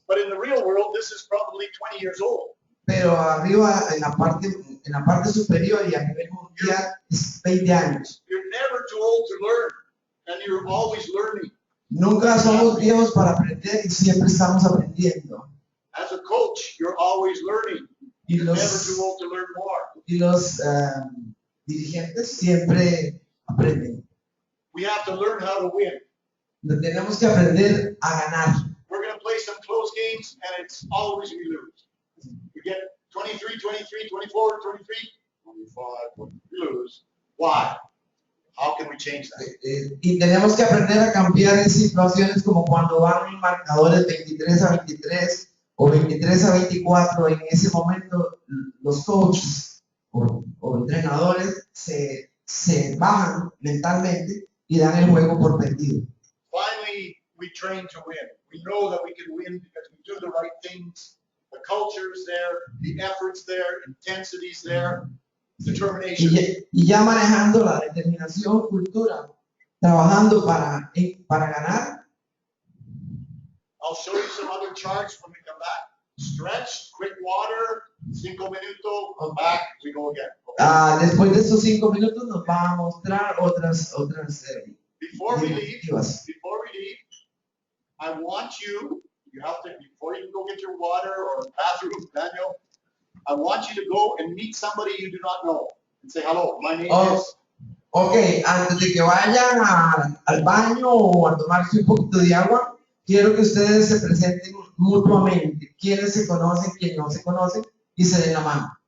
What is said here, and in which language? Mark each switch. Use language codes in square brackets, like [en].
[en] But in the real world, this is probably 20 years old. [es] Pero arriba, en la parte superior y a nivel mundial, es 20 años. [en] You're never too old to learn, and you're always learning. [es] Nunca somos viejos para aprender y siempre estamos aprendiendo. [en] As a coach, you're always learning. [es] Y [en] You're never [es] los, [en] too old to learn more. [es] y los dirigentes siempre aprenden. [en] We have to learn how to win. [es] Tenemos que aprender a ganar. [en] We're going to play some close games, and it's always we lose. We get 23, 23, 24, 23, 25, we lose. Why? How can we change that? [es] Y tenemos que aprender a cambiar en situaciones como cuando van en marcadores 23-23 o 23-24. En ese momento los coaches o entrenadores se bajan mentalmente y dan el juego por perdido. [en] Finally, we train to win. We know that we can win because we do the right things. The culture's there, the effort's there, intensity's there, determination. [es] Y ya manejando la determinación, cultura, trabajando para ganar. [en] I'll show you some other charts when we come back. Stretch, quick water, [es] 5 minutos, [en] Okay. back, we go again. Okay? [es] Después de estos 5 minutos nos va a mostrar otras [en] Before we leave, [es] diapositivas. [en] I want you have to, before you go get your water or bathroom, Daniel, I want you to go and meet somebody you do not know and say, hello, my name is. [es] Ok, antes de que vayan al baño o a tomarse un poquito de agua, quiero que ustedes se presenten mutuamente. Quienes se conocen, quienes no se conocen, y se den la mano.